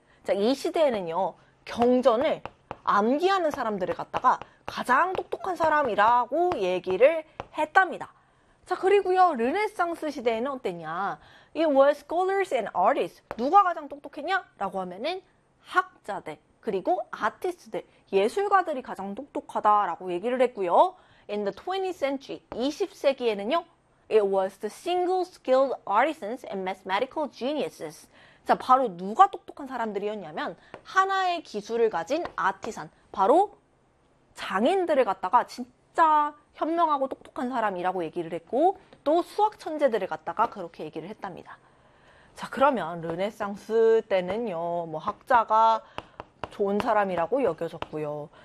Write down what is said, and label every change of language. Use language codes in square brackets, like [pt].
[ko] 자, 이 시대에는요, 경전을 암기하는 사람들을 갖다가 가장 똑똑한 사람이라고 얘기를 했답니다. 자, 그리고요, 르네상스 시대에는 어땠냐? [en] It was scholars and artists. [ko] 누가 가장 똑똑했냐? 라고 하면은 학자들, 그리고 아티스트들, 예술가들이 가장 똑똑하다라고 얘기를 했고요. [en] In the 20th century, [ko] 20세기에는요, [en] It was the single skilled artisans and mathematical geniuses. [ko] 자, 바로 누가 똑똑한 사람들이었냐면, 하나의 기술을 가진 아티산, 바로 장인들을 갖다가 진짜 현명하고 똑똑한 사람이라고 얘기를 했고, 또 수학 천재들을 갖다가 그렇게 얘기를 했답니다. 자, 그러면 르네상스 때는요, 뭐 학자가 좋은 사람이라고 여겨졌고요.